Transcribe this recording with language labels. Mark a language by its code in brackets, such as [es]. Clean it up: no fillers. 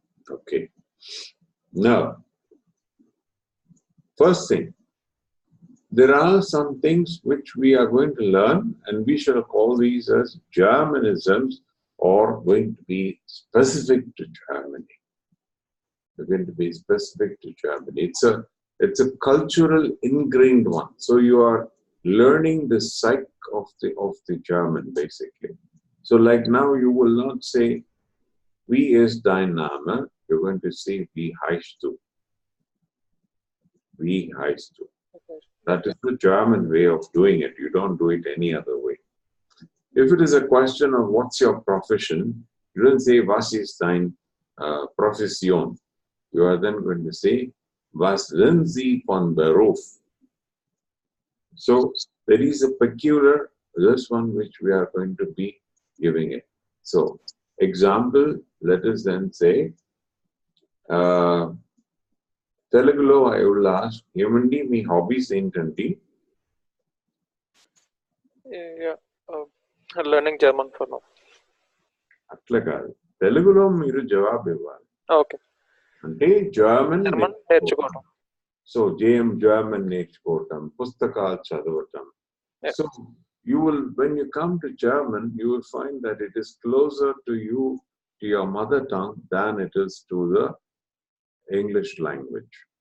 [en] Okay. Now, first thing, there are some things which we are going to learn, and we shall call these as Germanisms, or going to be specific to Germany. They're going to be specific to Germany. It's a cultural ingrained one. So you are learning the psyche of the German, basically. So like now you will not say [de] wie ist dein Name? [en] You're going to say [de] wie heißt du? Wie heißt du? [en] That is the German way of doing it. You don't do it any other way. If it is a question of what's your profession, you don't say [de] was ist dein Profession. [en] You are then going to say [de] was sind Sie von Beruf? [en] So there is a peculiar, this one which we are going to be giving it. So example, let us then say Telugulo I will ask, [te] ఏమండి మీ hobbies ఏంటండి? [en] Yeah, learning German for now. [te] అట్లా కాదు, తెలుగులో మీరు జవాబు ఇవ్వాలి. [en] Okay. [te] అంటే German నేర్చుకోవడం. సో జర్మన్ నేర్చుకోవటం, పుస్తకాలు చదవటం. [en] So you will, when you come to German, you will find that it is closer to you, to your mother tongue, than it is to the English language.